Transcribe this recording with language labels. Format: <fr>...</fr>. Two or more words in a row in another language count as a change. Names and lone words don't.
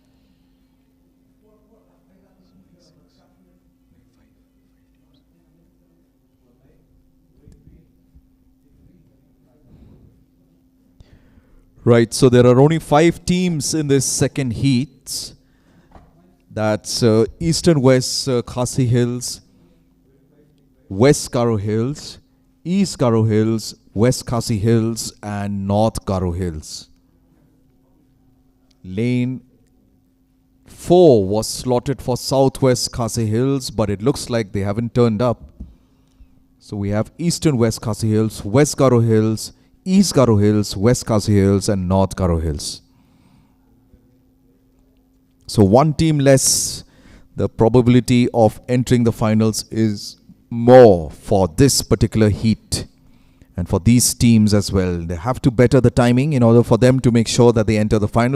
<en>Right, so there are only 5 teams in this second heat. That's Eastern West Khasi Hills, West Garo Hills, East Garo Hills, West Khasi Hills, and North Garo Hills. Lane 4 was slotted for Southwest Khasi Hills, but it looks like they haven't turned up. So we have Eastern West Khasi Hills, West Garo Hills, East Garo Hills, West Khasi Hills, and North Garo Hills. So one team less. The probability of entering the finals is more for this particular heat and for these teams as well. They have to better the timing in order for them to make sure that they enter the finals.</en>